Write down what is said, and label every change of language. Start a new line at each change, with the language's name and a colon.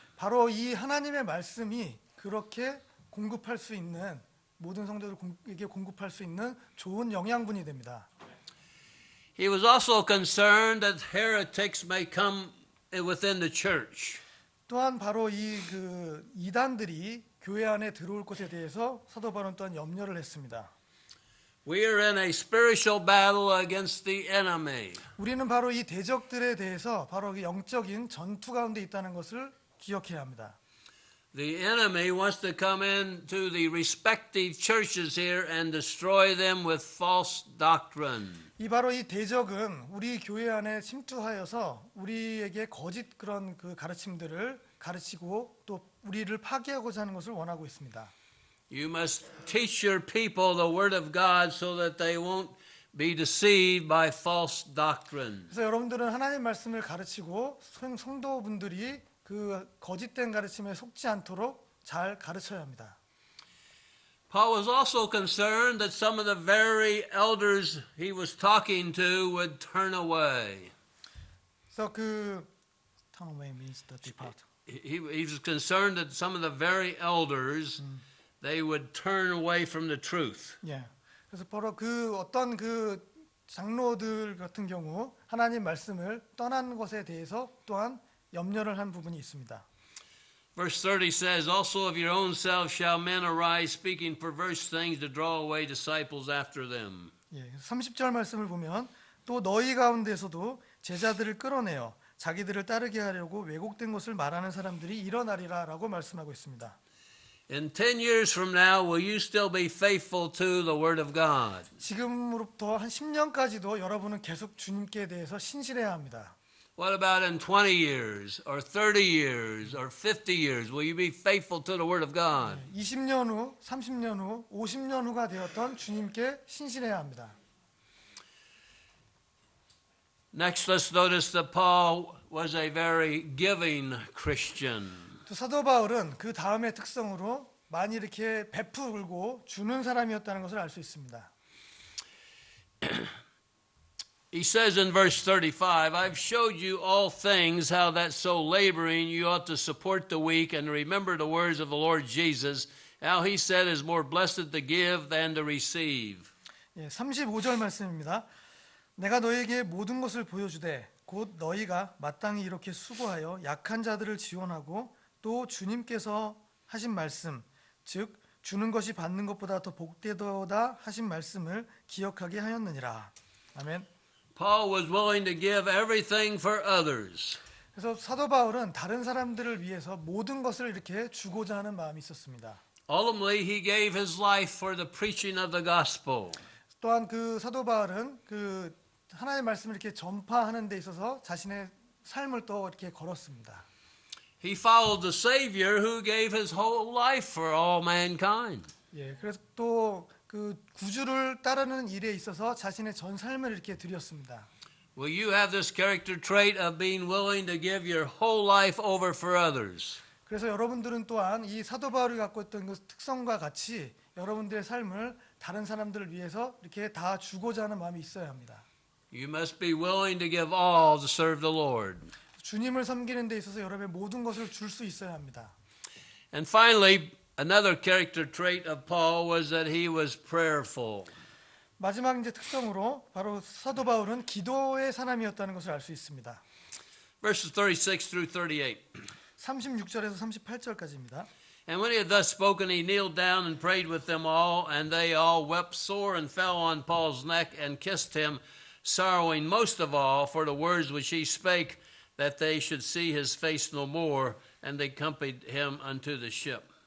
Korean: 바로 이 하나님의 말씀이 그렇게 공급할 수 있는 모든 성도들에게 공급할 수 있는 좋은 영양분이 됩니다.
English: He was also concerned that heretics may come within the church.
Korean: 또한 바로 이단들이 교회 안에 들어올 것에 대해서 사도 바울은 또한 염려를 했습니다.
English: We are in a spiritual battle against the enemy.
Korean: 우리는 바로 이 대적들에 대해서 바로 영적인 전투 가운데 있다는 것을 기억해야 합니다.
English: The enemy wants to come into the respective churches here and destroy them with false doctrine.
Korean: 바로 이 대적은 우리 교회 안에 침투하여서 우리에게 거짓 그런 가르침들을 가르치고 또 우리를 파괴하고자 하는 것을 원하고 있습니다.
English: You must teach your people the word of God so that they won't be deceived by false doctrine.
Korean: 그래서 여러분들은 하나님 말씀을 가르치고 성도분들이 거짓된 가르침에 속지 않도록 잘 가르쳐야 합니다.
English: Paul was also concerned that some of the very elders he was talking to would turn away.
Korean: 그래서
English: turn away means to depart. He was concerned that some of the very elders they would turn away from the truth.
Korean: 예. 그래서 바로 어떤 장로들 같은 경우 하나님 말씀을 떠난 것에 대해서 또한 염려를 한 부분이 있습니다.
English: Verse 30 says, Also of your own selves shall men arise, speaking perverse things to draw away disciples after them.
Korean: 예, 30절 말씀을 보면 또 너희 가운데서도 제자들을 끌어내어 자기들을 따르게 하려고 왜곡된 것을 말하는 사람들이 일어나리라라고 말씀하고 있습니다.
English: In 10 years from now, will you still be faithful to the Word of God?
Korean: 지금으로부터 한 10년까지도 여러분은 계속 주님께 대해서 신실해야 합니다.
English: What about in 20 years, or 30 years, or 50 years? Will you be faithful to the Word of God?
Korean: 20년 후, 30년 후, 50년 후가 되었던 주님께 신실해야 합니다.
English: Next, let's notice that Paul was a very giving Christian.
Korean: 또 사도 바울은 그 다음의 특성으로 많이 이렇게 베풀고 주는 사람이었다는 것을 알 수 있습니다.
English: He says in verse 35, I've showed you all things, how that so laboring you ought to support the weak and remember the words of the Lord Jesus, how he said is more blessed to give than to receive.
Korean: 예, 35절 말씀입니다. 내가 너에게 모든 것을 보여주되 곧 너희가 마땅히 이렇게 수고하여 약한 자들을 지원하고 또 주님께서 하신 말씀, 즉 주는 것이 받는 것보다 더 복되도다 하신 말씀을 기억하게 하였느니라. 아멘.
English: Paul was willing to give everything for others.
Korean: 그래서 사도 바울은 다른 사람들을 위해서 모든 것을 이렇게 주고자 하는 마음이 있었습니다.
English: Ultimately, he gave his life for the preaching of the gospel.
Korean: 또한 그 사도 바울은 그 하나님의 말씀을 이렇게 전파하는 데 있어서 자신의 삶을 또 이렇게 걸었습니다.
English: He followed the Savior who gave his whole life for all mankind.
Korean: 예, 그래서 또 그 구주를 따르는 일에 있어서 자신의 전 삶을 이렇게 드렸습니다.
English: Will you have this character trait of being willing to give your whole life over for others?
Korean: 그래서 여러분들은 또한 이 사도 바울이 갖고 있던 그 특성과 같이 여러분들의 삶을 다른 사람들을 위해서 이렇게 다 주고자 하는 마음이 있어야 합니다.
English: You must be willing to give all to serve the Lord.
Korean: 주님을 섬기는 데 있어서 여러분의 모든 것을 줄 수 있어야 합니다.
English: And finally, another character trait of Paul was that he was prayerful.
Korean: 마지막 이제 특성으로 바로 사도 바울은 기도의 사람이었다는 것을 알 수 있습니다.
English: Verses 36 through 38.
Korean: 36절에서 38절까지입니다.
English: And when he had thus spoken, he kneeled down and prayed with them all, and they all wept sore and fell on Paul's neck and kissed him, sorrowing most of all for the words which he spake, that they should see his face no more, and they accompanied him unto the ship.